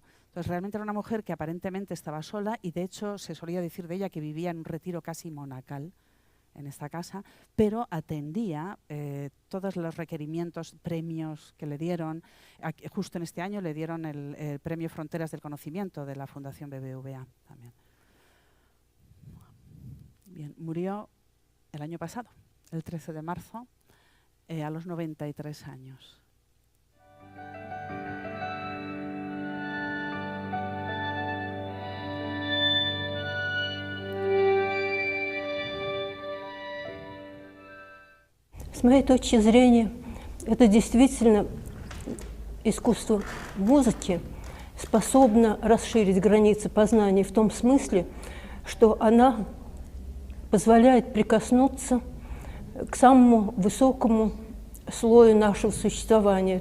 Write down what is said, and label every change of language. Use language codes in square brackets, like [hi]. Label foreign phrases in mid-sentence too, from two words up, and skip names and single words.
[es] Entonces realmente era una mujer que aparentemente estaba sola y de hecho se solía decir de ella que vivía en un retiro casi monacal en esta casa, pero atendía todos los requerimientos, premios que le dieron. Justo en este año le dieron el premio Fronteras del Conocimiento de la Fundación BBVA también. Bien, murió el año pasado, el 13 de marzo, a los 93 años. [ru] С моей точки зрения, это действительно искусство музыки способно расширить границы познания в том смысле, что она позволяет прикоснуться к самому высокому слою нашего существования.